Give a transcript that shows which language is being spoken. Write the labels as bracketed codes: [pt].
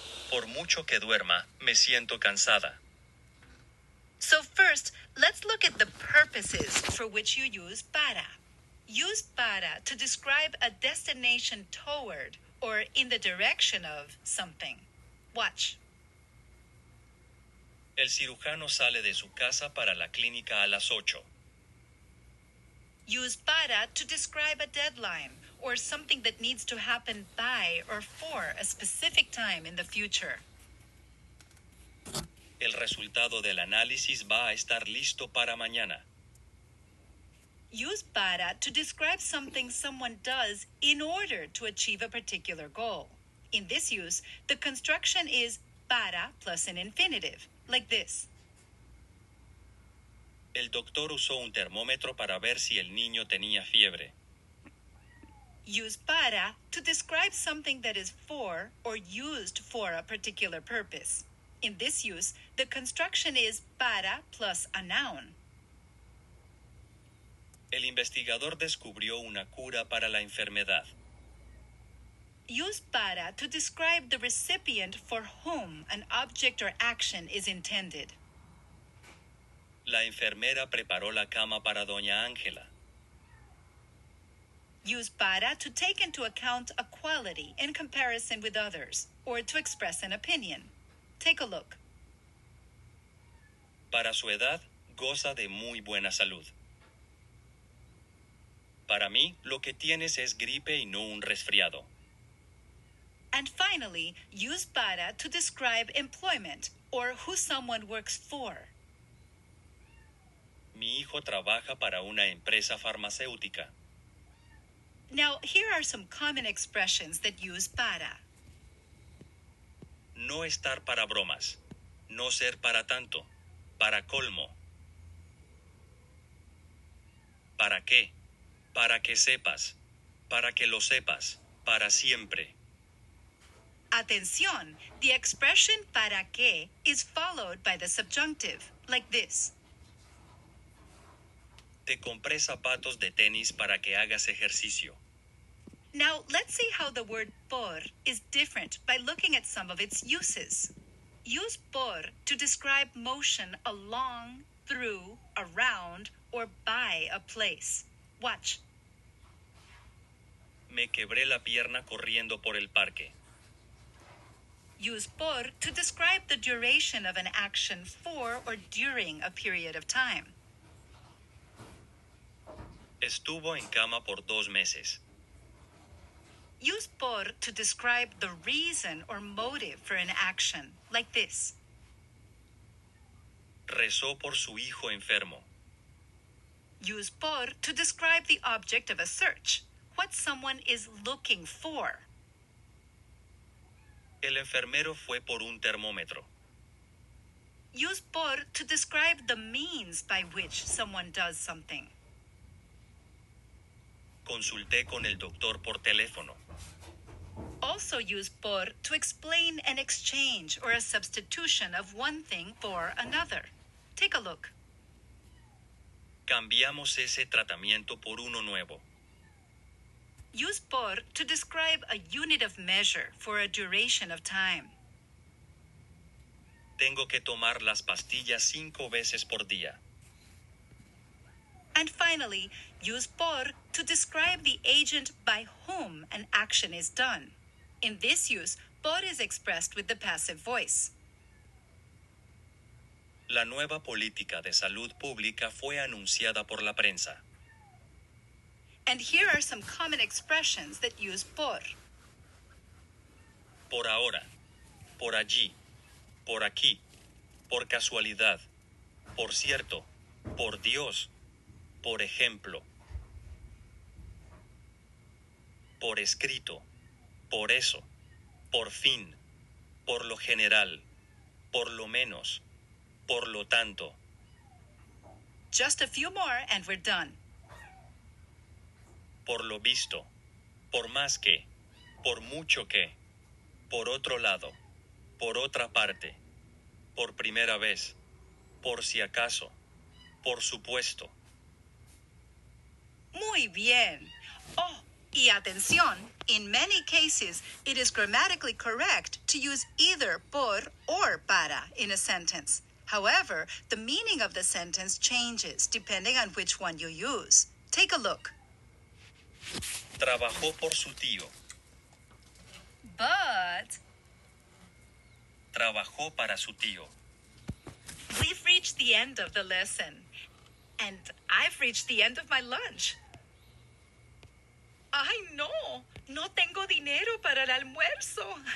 [es] Por mucho que duerma, me siento cansada. [en] So first, let's look at the purposes for which you use para. Use para to describe a destination toward or in the direction of something. Watch. [es] El cirujano sale de su casa para la clínica a las 8. [en] Use para to describe a deadline or something that needs to happen by or for a specific time in the future. [es] El resultado del análisis va a estar listo para mañana. [en] Use para to describe something someone does in order to achieve a particular goal. In this use, the construction is para plus an infinitive, like this. [es] El doctor usó un termómetro para ver si el niño tenía fiebre. [en] Use para to describe something that is for or used for a particular purpose. In this use, the construction is para plus a noun. [es] El investigador descubrió una cura para la enfermedad. [en] Use para to describe the recipient for whom an object or action is intended. [es] La enfermera preparó la cama para doña Ángela. [en] Use para to take into account a quality in comparison with others, or to express an opinion. Take a look. [es] Para su edad, goza de muy buena salud. Para mí, lo que tienes es gripe y no un resfriado. [en] And finally, use para to describe employment, or who someone works for. [es] Mi hijo trabaja para una empresa farmacéutica. [en] Now, here are some common expressions that use para. [es] No estar para bromas. No ser para tanto. Para colmo. ¿Para qué? Para que sepas. Para que lo sepas. Para siempre. [en] Atención, the expression para qué is followed by the subjunctive, like this. [es] Te compré zapatos de tenis para que hagas ejercicio. [en] Now, let's see how the word por is different by looking at some of its uses. Use por to describe motion along, through, around, or by a place. Watch. [es] Me quebré la pierna corriendo por el parque. [en] Use por to describe the duration of an action for or during a period of time. [es] Estuvo en cama por 2 meses. [en] Use por to describe the reason or motive for an action, like this. [es] Rezó por su hijo enfermo. [en] Use por to describe the object of a search, what someone is looking for. [es] El enfermero fue por un termómetro. [en] Use por to describe the means by which someone does something. [es] Consulté con el doctor por teléfono. [en] Also use por to explain an exchange or a substitution of one thing for another. Take a look. [es] Cambiamos ese tratamiento por uno nuevo. [en] Use por to describe a unit of measure for a duration of time. [es] Tengo que tomar las pastillas 5 veces por día. [en] And finally, use por to describe the agent by whom an action is done. In this use, por is expressed with the passive voice. [es] La nueva política de salud pública fue anunciada por la prensa. [en] And here are some common expressions that use por. [es] Por ahora, por allí, por aquí, por casualidad, por cierto, por Dios, por ejemplo, por escrito, por eso, por fin, por lo general, por lo menos, por lo tanto. [en] Just a few more and we're done. [es] Por lo visto, por más que, por mucho que, por otro lado, por otra parte, por primera vez, por si acaso, por supuesto. Muy bien. Oh, y atención, [en] in many cases, it is grammatically correct to use either por or para in a sentence. However, the meaning of the sentence changes depending on which one you use. Take a look. [es] Trabajó por su tío. [en] But [es] Trabajó para su tío. [en] we've reached the end of the lesson, and I've reached the end of my lunch. [es] Ay, no, no tengo dinero para el almuerzo.